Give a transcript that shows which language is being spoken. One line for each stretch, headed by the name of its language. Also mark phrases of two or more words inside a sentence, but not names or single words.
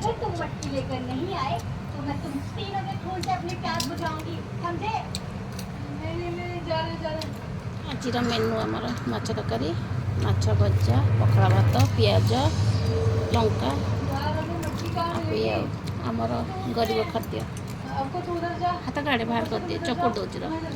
Hindi: मटकी लेकर नहीं आए तो मैं तुम तीनों के खून से अपनी प्यास बुझाऊंगी समझे
Odia: ଆଜିର ମେନୁ ଆମର ମାଛ ତରକାରୀ, ମାଛ ଭଜା, ପଖାଳ ଭାତ, ପିଆଜ, ଲଙ୍କା ଆଉ ଇଏ ଆଉ ଆମର ଗରିବ ଖାଦ୍ୟ। ହାତ କାଢ଼େ ବାହାର କରିଦିଏ, ଚକୁଡ଼ି ଦେଉଛି ର।